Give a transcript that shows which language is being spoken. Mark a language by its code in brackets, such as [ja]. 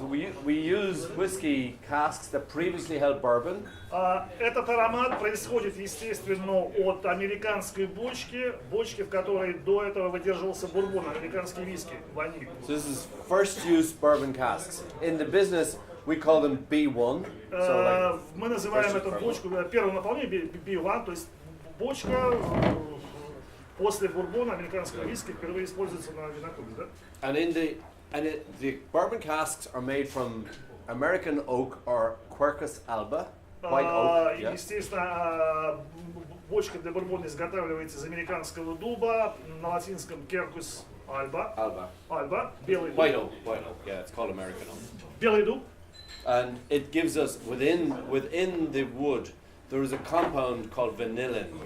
[en] We use whiskey casks that previously held bourbon. [ru] Этот аромат происходит, естественно, от американской бочки, в которой до этого выдерживался бурбон, американский виски, ваниль. [en] So this is first use bourbon casks. In the business, we call them B1. So [ru] Мы называем эту бочку, первое наполнение B1, то есть бочка после бурбона американского виски впервые используется на винокуре, да? [en] And the bourbon casks are made from American oak or Quercus alba, white oak. Yeah. [ru] Естественно, бочка для бурбона изготавливается из американского дуба, на латинском Quercus alba. Белый дуб. [en] White oak, yeah, it's called American oak. [ru] Белый дуб. [en] And it gives us, within the wood, there is a compound called vanillin.